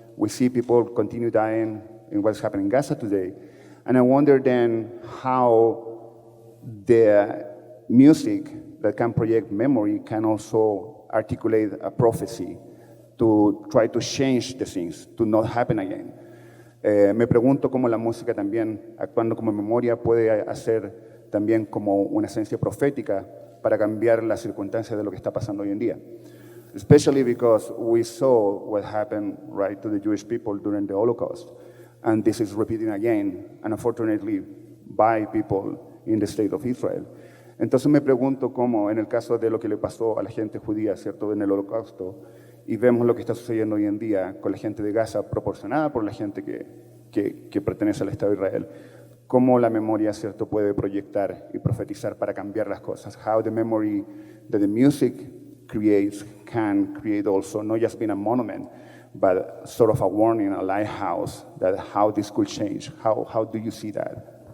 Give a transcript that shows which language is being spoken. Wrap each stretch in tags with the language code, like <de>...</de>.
<en>We see people continue dying in what's happening in Gaza today. And I wonder then how the music that can project memory can also articulate a prophecy to try to change the things, to not happen again.</en> <es>Me pregunto cómo la música también, actuando como memoria, puede hacer también como una esencia profética para cambiar las circunstancias de lo que está pasando hoy en día.</es> <en>Especially because we saw what happened, right, to the Jewish people during the Holocaust. And this is repeating again, and unfortunately, by people in the state of Israel.</en> <es>Entonces me pregunto cómo, en el caso de lo que le pasó a la gente judía, ¿cierto?, en el Holocausto, y vemos lo que está sucediendo hoy en día con la gente de Gaza, proporcionada por la gente que pertenece al Estado de Israel, cómo la memoria, ¿cierto?, puede proyectar y profetizar para cambiar las cosas.</es> <en>How the memory that the music creates can create also not just being a monument, but sort of a warning, a lighthouse, that how this could change. How do you see that?</en>